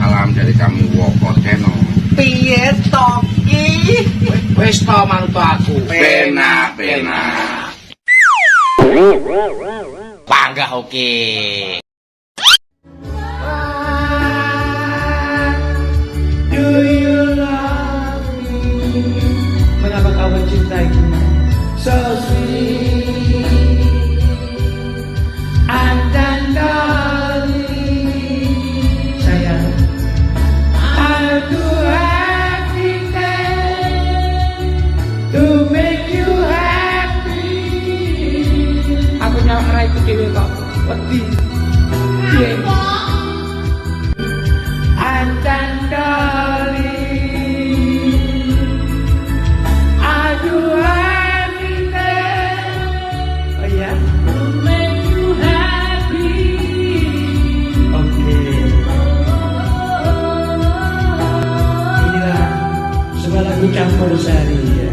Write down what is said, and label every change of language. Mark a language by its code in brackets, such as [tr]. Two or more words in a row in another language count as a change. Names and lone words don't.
[id] salam dari kami Woko Channel. [jv] Piye toki? Wis to manut aku. Pena. Panggah oke. [en] Do you love me? [id] Mengapa kau mencintaiku? [en] So sweet. And darling, sayang, I'll do everything to make you happy. [jv] Aku nyawara iku dhewe kok wedi. Piye? [en] And darling, I do everything. Oh ya, to make you happy. [id] Oke. Inilah sebuah lagu campur sari ya.